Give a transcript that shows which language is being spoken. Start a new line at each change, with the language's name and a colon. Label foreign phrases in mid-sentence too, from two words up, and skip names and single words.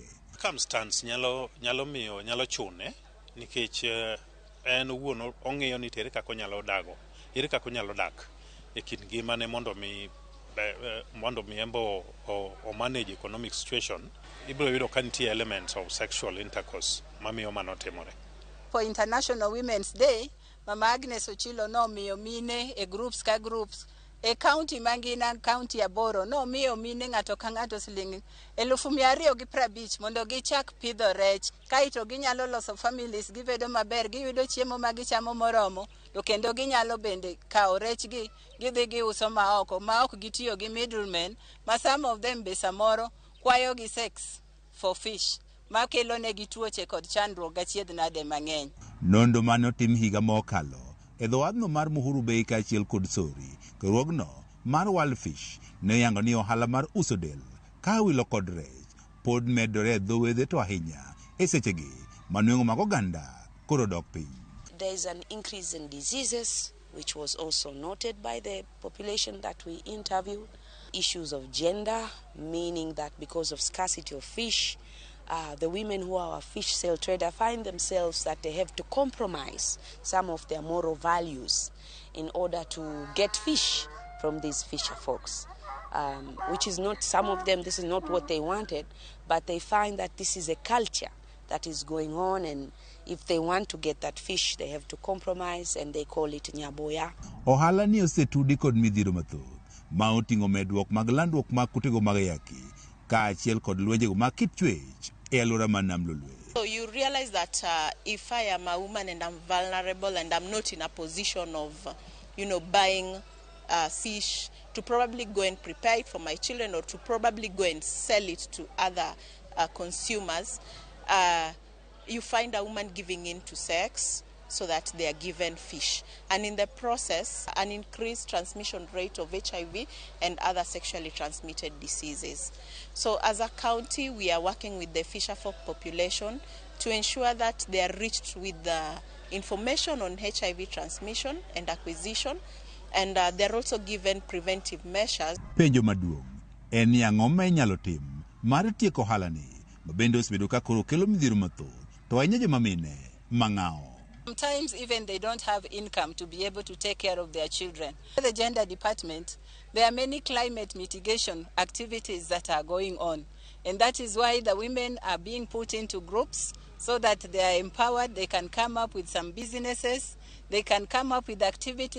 Luo (Kenya and Tanzania): Circumstance nyalo chune nikech en owuon ong'iyo ni ere kaka onyalo dak e kind ngimane mondo mi embo o
English: manage economic situation.
Luo (Kenya and Tanzania): Ibiro yudo ka nitie
English: elements of sexual intercourse
Luo (Kenya and Tanzania): mamiyo mano timore.
English: For International Women's Day,
Luo (Kenya and Tanzania): Mama Agnes Ochilo nomiyo mine e groups ka groups e county mangina, county ya Boro, nomiyo mine ng'ato ka ng'ato siling 250 mondo gichak pidho rech. Kaito ginyalo loso families, gibedo maber, giyudo chiemo ma gichamo moromo, to kendo ginyalo bende kawo rech gi gidhi giuso ma ok gitiyo gi middlemen, ma
English: some of them
Luo (Kenya and Tanzania): be samoro kwayo gi
English: sex for fish,
Luo (Kenya and Tanzania): ma kelo negi tuoche kod chandruok gachiedh nade mang'eny. Nondo mane otim higa mokalo e dho wadhno mar Muhuru Bay kaachiel kod Sori, ruogno mar World Fish ne yango ni ohala mar uso del ka wilo kod rech pod medore e dho wedhe to ahinya e sechegi manueng'o mag oganda koro dok piny.
English: There is an increase in diseases, which was also noted by the population that we interviewed. Issues of gender, meaning that because of scarcity of fish, the women who are fish sale trader find themselves that they have to compromise some of their moral values in order to get fish from these fisher folks, which is not, some of them, this is not what they wanted, but they find that this is a culture that is going on, and if they want to get that fish, they have to compromise, and they call it nyaboya.
Luo (Kenya and Tanzania): Ohala ni osetudi kod midhiro mathoth ma oting'o medruok mag landruok mag kutego mag ayaki kaachiel kod lwenjego mag kit chwech e alwora man nam Lolwe.
English: So you realize that if I am a woman and I'm vulnerable and I'm not in a position of, buying fish to probably go and prepare it for my children or to probably go and sell it to other consumers, you find a woman giving in to sex so that they are given fish. And in the process, an increased transmission rate of HIV and other sexually transmitted diseases. So as a county, we are working with the fisherfolk population to ensure that they are reached with the information on HIV transmission and acquisition, and they're also given preventive measures.
Luo (Kenya and Tanzania): Penjo maduong' en ang'o ma inyalo tim mar tieko ohala ni mabende osebedo ka koro kelo midhiero mathoth to ahinya joma mine mang'awo.
English: Sometimes even they don't have income to be able to take care of their children. The gender department, there are many climate mitigation activities that are going on. And that is why the women are being put into groups so that they are empowered, they can come up with some businesses, they can come up with activities.